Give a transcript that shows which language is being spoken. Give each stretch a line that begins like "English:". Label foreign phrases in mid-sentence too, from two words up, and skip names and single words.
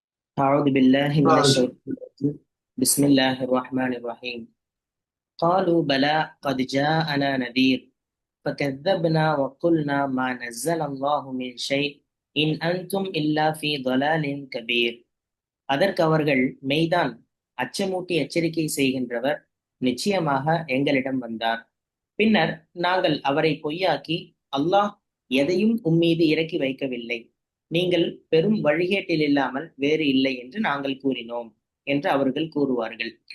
Arabic: أعوذ بالله من أعوذ الشيطان الرجيم. بسم الله الرحمن الرحيم. قالوا بلى قد جاءنا نذير فكذبنا وقلنا ما نزل الله من شيء إن أنتم إلا في ضلال كبير.
Tamil: அதற்கு அவர்கள் மெய்தான், அச்சமூட்டி எச்சரிக்கை செய்கின்றவர் நிச்சயமாக எங்களிடம் வந்தார். பின்னர் நாங்கள் அவரை பொய்யாக்கி, அல்லாஹ் எதையும் உம்மீது இறக்கி வைக்கவில்லை, நீங்கள் பெரும் வழிகேட்டில் இல்லாமல் வேறு இல்லை என்று நாங்கள் கூறினோம் என்று அவர்கள் கூறுவார்கள்.